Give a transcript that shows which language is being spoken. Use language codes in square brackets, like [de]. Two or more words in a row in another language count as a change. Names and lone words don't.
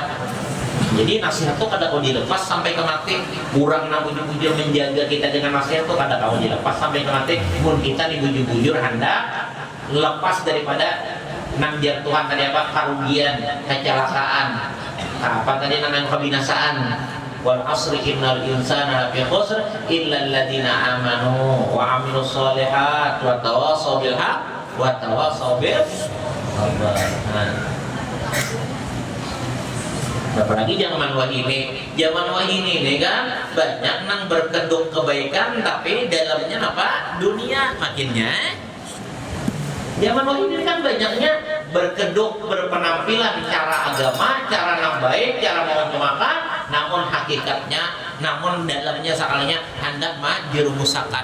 [bjn] Jadi nasihat tuh kada kau dilepas sampai ke mati. Kurang nak bujur-bujur menjaga kita dengan nasihat tuh kada kau dilepas sampai ke mati. Mun kita nih bujur-bujur hendak lepas daripada nang Tuhan tadi apa kerugian, kecelakaan, apa tadi nang kebinasaan. [ar] والعصر إن الإنسان لفي خسر إلا الذين آمنوا وعملوا الصالحات وتواصوا بالحق وتواصوا بالصبر. [bjn] Apalagi zaman wahini ini kan banyak nang berkedok kebaikan tapi dalamnya apa? Dunia makinnya. Zaman wahini kan banyaknya berkedok berpenampilan cara agama, cara nang baik, cara mau makan, namun hakikatnya, namun dalamnya sakalnya hendak dirumusakan.